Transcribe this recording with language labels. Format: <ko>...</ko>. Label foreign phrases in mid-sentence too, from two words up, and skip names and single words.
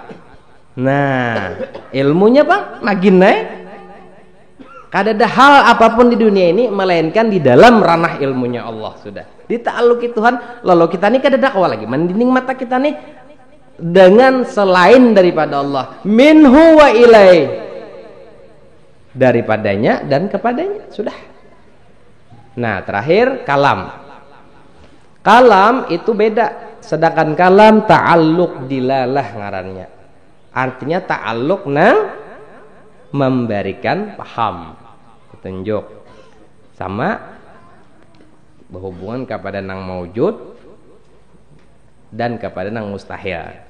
<bjn>Nah, ilmunya Bang makin naik. Kada ada hal apapun di dunia ini melainkan di dalam ranah ilmunya Allah sudah. Dita'alluq Tuhan, lalu kita nih kada dakwa lagi. Mendinding mata kita nih dengan selain daripada Allah</bjn> <ar>منه وإلي</ar> <bjn>daripadanya dan kepadanya sudah. Nah terakhir kalam itu beda sedangkan kalam ta'alluq dilalah ngarannya artinya ta'alluq nang memberikan paham petunjuk sama berhubungan kepada nang maujud dan kepada nang mustahil.</bjn>